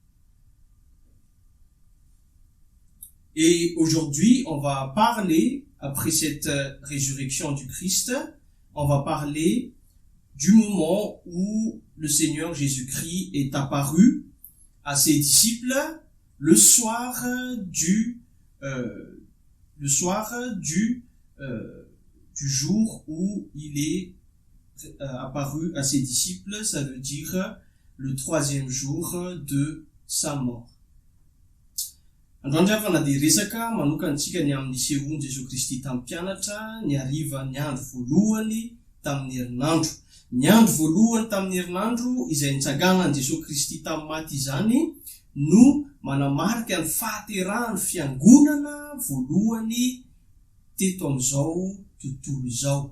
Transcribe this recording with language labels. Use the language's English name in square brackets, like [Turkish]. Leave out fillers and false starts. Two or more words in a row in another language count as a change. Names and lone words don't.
[French] Et aujourd'hui, on va parler, après cette résurrection du Christ, on va parler du moment où le Seigneur Jésus-Christ est apparu à ses disciples le soir du jour où il est apparu à ses disciples, ça veut dire le 3e jour de sa mort. [Malagasy] Androandro avana dia resaka manokantsika ny amin'ny sehoany Jesosy Kristy tamin'ny mpianatra ny hariva ny andro voalohany tamin'ny herinandro. Ny andro voalohany tamin'ny herinandro izay nitsaganan'i Jesosy Kristy tamin'ny maty izany no manamarika ny fahaterahany fiangonana voalohany teto amin'izao tontolo izao.